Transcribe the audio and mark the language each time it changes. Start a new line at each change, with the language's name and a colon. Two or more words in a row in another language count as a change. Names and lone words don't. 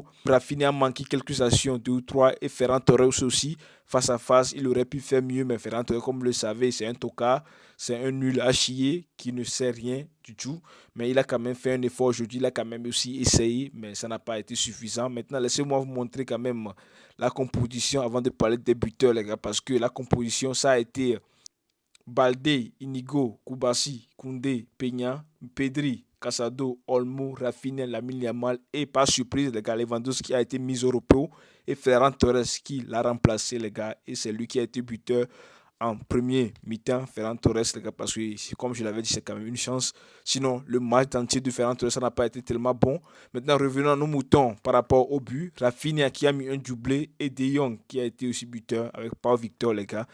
French: Rafinha a manqué quelques actions, deux ou trois, et Ferran Torres aussi, face à face, il aurait pu faire mieux, mais Ferran Torres, comme vous le savez, c'est un tocard, c'est un nul à chier qui ne sait rien du tout. Mais il a quand même fait un effort aujourd'hui, il a quand même aussi essayé, mais ça n'a pas été suffisant. Maintenant, laissez-moi vous montrer quand même la composition avant de parler des buteurs, les gars, parce que la composition, ça a été Balde, Inigo, Koubassi, Koundé, Peña, Pedri, Casado, Olmo, Rafinha, Lamine Yamal et par surprise, les gars, Lewandowski a été mis au repos et Ferran Torres qui l'a remplacé, les gars, et c'est lui qui a été buteur en premier mi-temps, Ferran Torres, les gars, parce que, comme je l'avais dit, c'est quand même une chance. Sinon, le match entier de Ferran Torres, ça n'a pas été tellement bon. Maintenant, revenons à nos moutons par rapport au but. Rafinha qui a mis un doublé et De Jong qui a été aussi buteur avec Paul Victor, les gars.